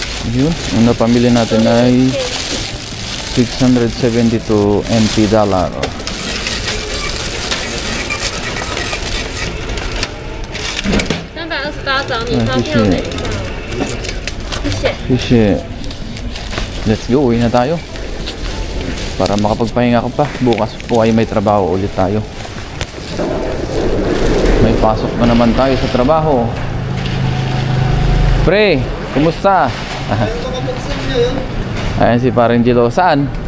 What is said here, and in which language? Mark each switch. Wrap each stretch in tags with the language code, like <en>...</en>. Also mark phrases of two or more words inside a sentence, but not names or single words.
<tl>Yun, ang napamili natin ay 672</tl> <en>NT dollar.</en> <zh>328找你发票哪一张？谢谢。</zh> <en>Fish. Let's go,</en> <tl>uwi na tayo. Para makapagpahinga ka pa. Bukas po ay may trabaho ulit tayo. May pasok na naman tayo sa trabaho. Pre, kumusta? Ayan si parang Jilo. Saan?</tl>